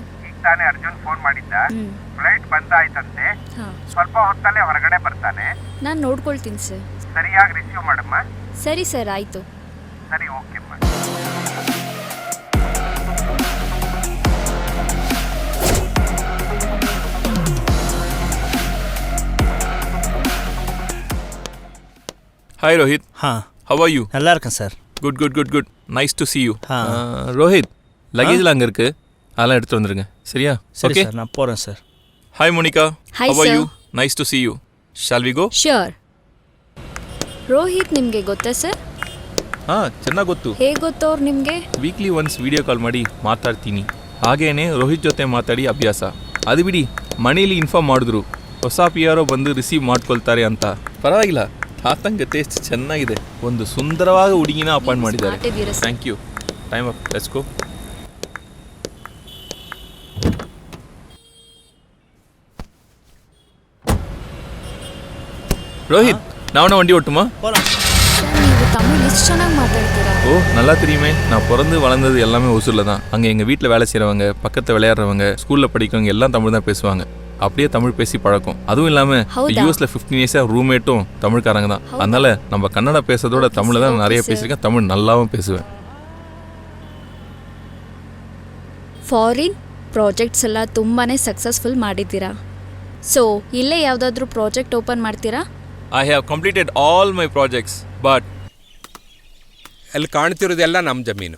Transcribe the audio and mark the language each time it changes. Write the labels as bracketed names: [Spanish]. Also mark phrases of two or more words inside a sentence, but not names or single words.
[Kannada] ಈಗ ತಾನೇ ಅರ್ಜುನ್ ಫೋನ್ ಮಾಡಿದ್ದ. ಫ್ಲೈಟ್ ಬಂದಾಯ್ತಂತೆ. ಸ್ವಲ್ಪ ಹೊತ್ತಲ್ಲೇ ಹೊರಗಡೆ ಬರ್ತಾನೆ. ನಾನು ನೋಡ್ಕೊಳ್ತೀನಿ ಸರ್. ಸರಿಯಾಗಿ ರಿಸೀವ್ ಮಾಡಮ್ಮ. ಸರಿ ಸರ್, ಆಯ್ತು. ಸರಿ, ಓಕೆಮ್ಮ. [English] Hi Rohit. How are you? [Tamil] நல்லா இருக்கேன் சார். [English] Good. Nice to see you. [Tamil] ரோஹித், லக்கேஜ்லாம் அங்கே இருக்கு, அதெல்லாம் எடுத்து வந்துருங்க. சரியா? சரி சார், நான் போகிறேன் சார். [English] Hi Monica. Hi How are sir. you? Nice to see you. Shall we go? [Kannada] ಶ್ಯೂರ್. ರೋಹಿತ್ ನಿಮಗೆ ಗೊತ್ತಾ ಸರ್? ಚೆನ್ನಾಗಿ ಗೊತ್ತು. ಹೇಗೆ ಗೊತ್ತವ್ರು ನಿಮಗೆ? [English] weekly once video call [Kannada] ಮಾಡಿ ಮಾತಾಡ್ತೀನಿ. ಹಾಗೇನೆ ರೋಹಿತ್ ಜೊತೆ ಮಾತಾಡಿ ಅಭ್ಯಾಸ. ಅದು ಬಿಡಿ, ಮನೇಲಿ ಇನ್ಫಾರ್ಮ್ ಮಾಡಿದ್ರು ಹೊಸ ಪಿ ಆರ್ ಬಂದು ರಿಸೀವ್ ಮಾಡ್ಕೊಳ್ತಾರೆ ಅಂತ. ಪರವಾಗಿಲ್ಲ, ತಾತಂಗೆ ಟೇಸ್ಟ್ ಚೆನ್ನಾಗಿದೆ. ಒಂದು ಸುಂದರವಾದ ಹುಡುಗಿನ ಅಪಾಯಿಂಟ್ ಮಾಡಿದ್ದಾರೆ. [English] Thank you. Time up, let's go. [Tamil] ரோஹித், நான் வண்டி ஓட்டுமா? [Kannada] ನೀವು ತಮಿಳ್ ಎಷ್ಟು ಚೆನ್ನಾಗಿ ಮಾತಾಡ್ತೀರಾ. [Tamil] ஓ, நல்லா தெரியுமே. நான் பிறந்து வளர்ந்தது எல்லாமே ஒசூரில் தான். அங்கே எங்கள் வீட்டில் வேலை செய்கிறவங்க, பக்கத்தில் விளையாடுறவங்க, ஸ்கூலில் படிக்கிறவங்க எல்லாம் தமிழ் தான் பேசுவாங்க. அப்படியே தமிழ் பேசி பழக்கம். அதுவும் இல்லாமல் யூஎஸில் 15 இயர்ஸாக ரூம்மேட்டும் தமிழ்காரங்க தான். அதனால நம்ம கன்னடா பேசுறதோட தமிழ் தான் நிறைய பேசியிருக்கேன். தமிழ் நல்லாவும் பேசுவேன். [English] foreign projects [Kannada] ಎಲ್ಲ ತುಂಬಾ ಸಕ್ಸಸ್ಫುಲ್ ಮಾಡಿದ್ದೀರಾ. ಸೊ ಇಲ್ಲೇ ಯಾವುದಾದ್ರೂ ಪ್ರಾಜೆಕ್ಟ್ ಓಪನ್ ಮಾಡ್ತೀರಾ? [English] I have completed all my projects, but [Kannada] ಅಲ್ಲಿ ಕಾಣ್ತಿರೋದೆಲ್ಲ ನಮ್ಮ ಜಮೀನು.